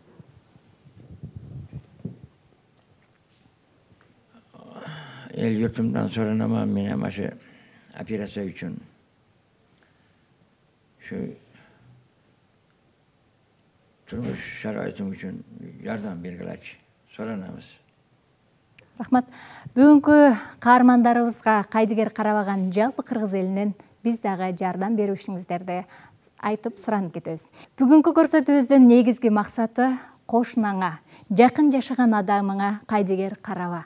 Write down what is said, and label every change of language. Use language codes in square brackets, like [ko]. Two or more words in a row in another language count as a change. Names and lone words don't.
[uz] El yurtimdan so'ranaman, men ham shu operatsiya uchun. Shu turmush sharoitim uchun yordam bergilachchi. So'ranamiz. [ky] Рахмат. Бүгүнкү каармандарыбызга кайдыгер карабаган жалпы кыргыз элинен биз дагы жардам берүүшүңүздөрдү айтып суранып кетебиз. Бүгүнкү көрсөтүүбүздүн негизги максаты кошунаңа, жакын жашаган адамыңа кайдыгер караба.